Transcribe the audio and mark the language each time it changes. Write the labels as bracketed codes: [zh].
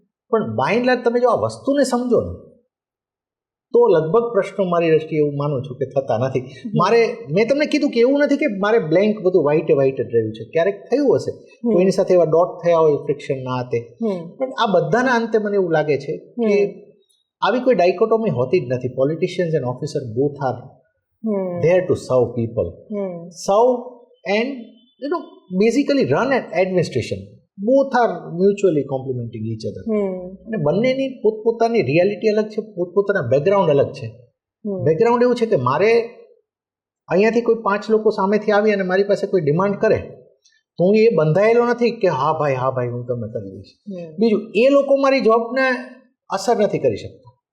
[gu] પણ by and large તમે જો આ વસ્તુને સમજો ને તો લગભગ પ્રશ્નો મારી દ્રષ્ટિએ એવું માનું છું કે થતા નથી. મેં તમને કીધું કે એવું નથી કે મારે બ્લેન્ક બધું વ્હાઇટ જ રહ્યું છે. ક્યારેક થયું હશે કોઈની સાથે એવા ડોટ થયા હોય ફ્રિક્શન ના હાથે, પણ આ બધાના અંતે મને એવું લાગે છે કે આવી કોઈ ડાયકોટોમી હોતી જ નથી. [en] Politicians and officer both are there to serve people, serve and basically run an administration. Both are mutually complementing each other. [gu] અને બંનેની પોતપોતાની રિયાલિટી અલગ છે, પોતપોતાના બેકગ્રાઉન્ડ અલગ છે. બેકગ્રાઉન્ડ એવું છે કે મારે અહીંયાથી કોઈ 5 લોકો સામેથી આવી અને મારી પાસે કોઈ ડિમાન્ડ કરે તો હું એ બંધાયેલો નથી કે હા ભાઈ હું તમને કરી દઈશ. બીજું, એ લોકો મારી જોબને અસર નથી કરી શકતા.